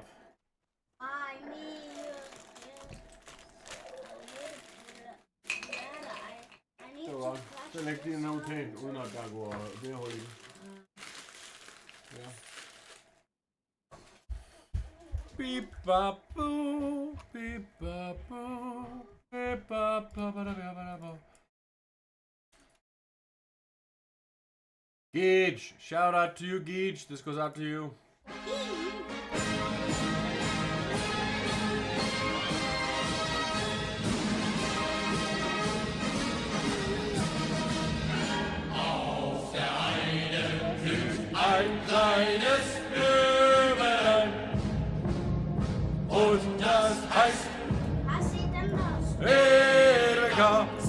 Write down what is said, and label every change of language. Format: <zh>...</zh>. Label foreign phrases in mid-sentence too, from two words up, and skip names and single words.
<en>I need</en> <da>Det var godt. Så læg din navn pænt, uden at der går mere hul i. Ja. Bip bap boo, bip bap boo, bip bap bap bap bap.</da> <en>Gage, shout out to you, Gage. This goes out to you.</en> <de>Auf der einen blüht ein kleines Blümelein und das heißt Erika.</de>